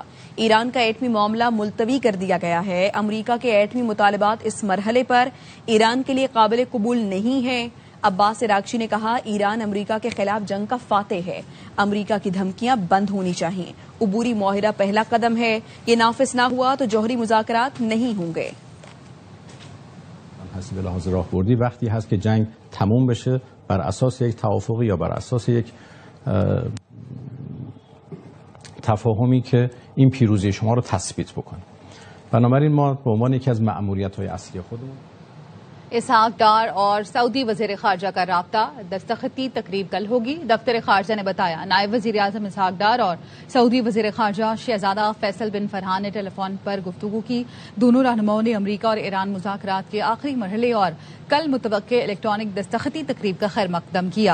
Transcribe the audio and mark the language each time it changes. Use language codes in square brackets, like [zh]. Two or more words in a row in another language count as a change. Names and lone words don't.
[ur] ایران کا ایٹمی معاملہ ملتوی کر دیا گیا ہے۔ امریکہ کے ایٹمی مطالبات اس مرحلے پر ایران کے لیے قابل قبول نہیں ہیں۔ عباس عراقچی نے کہا ایران امریکہ کے خلاف جنگ کا فاتح ہے۔ امریکہ کی دھمکیاں بند ہونی چاہیے۔ عبوری معاہدہ پہلا قدم ہے، یہ نافذ نہ ہوا تو جوہری مذاکرات نہیں ہوں گے۔ [fa] هست به لحاظ راهبردی وقتی هست که جنگ تموم بشه بر اساس یک توافقی یا بر اساس یک تفاهمی که این پیروزی شما رو تثبیت بکنه. بنابراین ما به عنوان یکی از مأموریت‌های اصلی خودمون [ur] اسحاق ڈار اور سعودی وزیر خارجہ کا رابطہ، دستخطی تقریب کل ہوگی۔ دفتر خارجہ نے بتایا نائب وزیر اعظم اسحاق ڈار اور سعودی وزیر خارجہ شہزادہ فیصل بن فرحان نے ٹیلی فون پر گفتگو کی۔ دونوں رہنماؤں نے امریکہ اور ایران مذاکرات کے آخری مرحلے اور کل متوقع الیکٹرانک دستخطی تقریب کا خیر مقدم کیا۔